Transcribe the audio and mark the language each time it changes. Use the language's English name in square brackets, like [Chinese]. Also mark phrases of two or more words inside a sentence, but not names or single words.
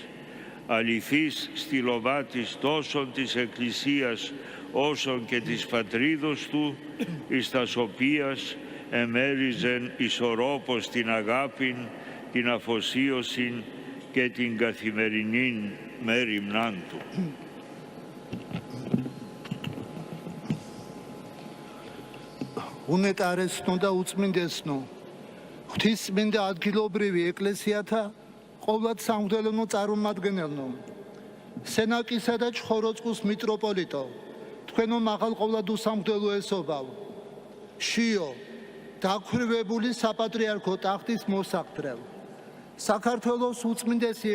[Greek] Αληθής στυλοβάτης τόσον της Εκκλησίας όσον και της πατρίδος του, εις τας οποίας εμέριζεν ισορρόπως την αγάπην, την αφοσίωσιν και την καθημερινήν μέριμνάν του. [Georgian] უნეტარესნო და უწმინდესნო, ღვთისმენდა ადგილობრივი ეკლესიათა ყოვლად სამღვდელო წარმომადგენელნო, სენაკისა და ჩხოროწყუს მიტროპოლიტო, თქვენო მაღალყოვლად უსამღვდელო ესობავ, შიო, დაქვრივებული საპატრიარქო ტახტის მოსაყდრევ, საქართველოს უწმინდესი